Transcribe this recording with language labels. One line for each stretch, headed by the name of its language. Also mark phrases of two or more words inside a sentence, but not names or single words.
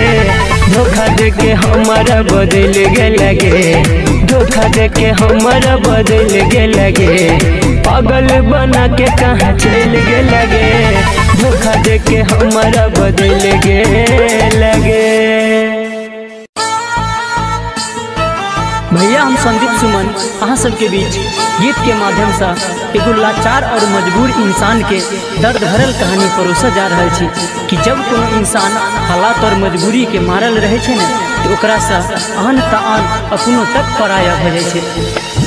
Angika: धोखा देके हमारा बदल गे लगे, धोखा देके हमारा बदल गे लगे। पागल बना के कहाँ चल गे लगे। धोखा देके हमारा बदल गे लगे।
Maithili: भैया हम संदीप सुमन अहाँ सबके बीच गीत के माध्यम से एगो लाचार और मजबूर इंसान के दर्द भरल कहानी परोसा जा रहा छी कि जब कोनो इंसान हालात और मजबूरी के मारल रहे छे न तो ओकरा से आन त आन अपनो तक पराया भ जाय छे।